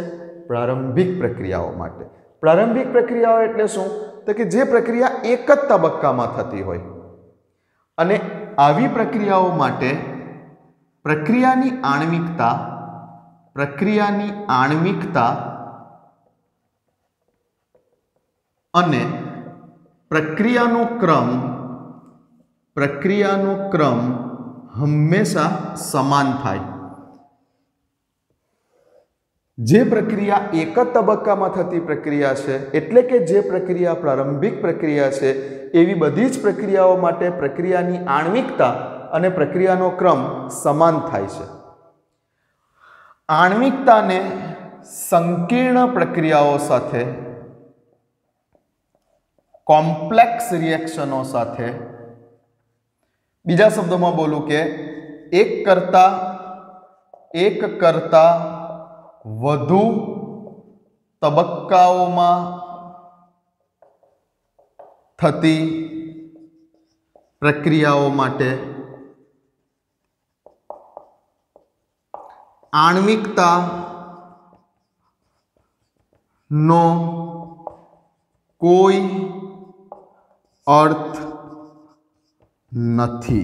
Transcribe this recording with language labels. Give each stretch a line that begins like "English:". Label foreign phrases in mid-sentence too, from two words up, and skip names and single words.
Gujarati: પ્રારંભિક પ્રક્રિયાઓ માટે। પ્રારંભિક પ્રક્રિયાઓ એટલે શું તો કે જે પ્રક્રિયા એક જ તબક્કામાં થતી હોય અને આવી પ્રક્રિયાઓ માટે પ્રક્રિયાની આણ્વિકતા અને પ્રક્રિયાનો ક્રમ હંમેશા સમાન થાય। જે પ્રક્રિયા એક જ તબક્કામાં થતી પ્રક્રિયા છે એટલે કે જે પ્રક્રિયા પ્રારંભિક પ્રક્રિયા છે એવી બધી જ પ્રક્રિયાઓ માટે પ્રક્રિયાની આણ્વિકતા અને પ્રક્રિયાનો ક્રમ સમાન થાય છે। આણ્વિકતાને સંકીર્ણ પ્રક્રિયાઓ સાથે
English: complex reactions
Gujarati: સાથે બીજા શબ્દોમાં બોલું કે એક કરતા વધુ તબક્કાઓમાં થતી પ્રક્રિયાઓ માટે આણ્વિકતાનો કોઈ અર્થ નથી।